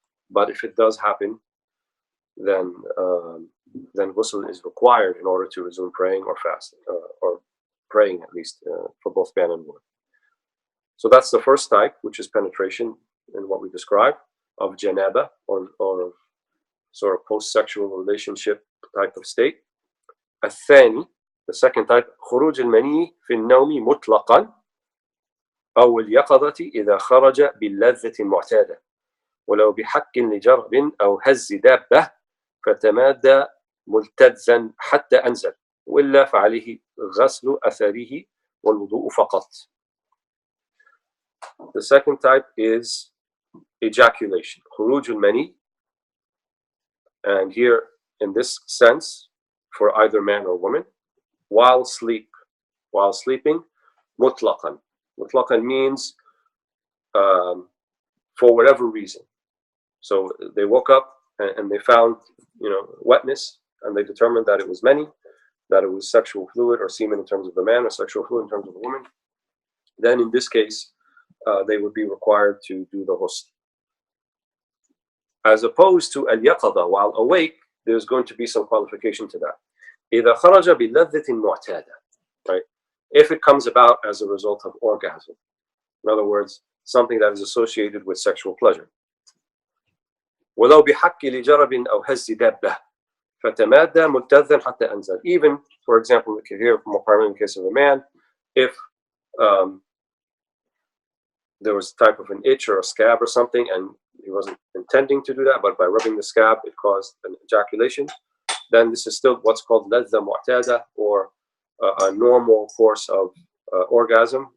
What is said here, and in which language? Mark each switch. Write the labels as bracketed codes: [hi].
[en] But if it does happen, then ghusl is required in order to resume praying or fasting, or praying at least for both man and woman. So that's the first type, which is penetration in what we described of janaba or sort of post-sexual relationship type of state. [ar] الثاني, [en] the second type, [ar] خروج المني في النوم مطلقا أو اليقظة إذا خرج باللذة المعتادة ولو بحك لجرب أو هز دابة فتمادى ملتذا حتى أنزل وإلا فعليه غسل أثره والوضوء فقط. [en] The second type is ejaculation, [ar] خروج المني, [en] and here in this sense, for either man or woman, while sleeping, mutlaqan. Mutlaqan means for whatever reason. So they woke up and they found, wetness, and they determined that it was many, that it was sexual fluid or semen in terms of the man, or sexual fluid in terms of the woman. Then in this case, they would be required to do the ghusl. As opposed to al-yaqadha, while awake, there's going to be some qualification to that. [ar] إذا خرج بلذة معتادة, right? [en] If it comes about as a result of orgasm. In other words, something that is associated with sexual pleasure. [ar] ولو بحك لجرب أو هز دابة فتمادى ملتذا حتى أنزل. [en] Even, for example, here, more primarily in the case of a man, if there was a type of an itch or a scab or something, and he wasn't intending to do that, but by rubbing the scab, it caused an ejaculation, then this is still what's called ladha mu'tada, or a normal course of orgasm.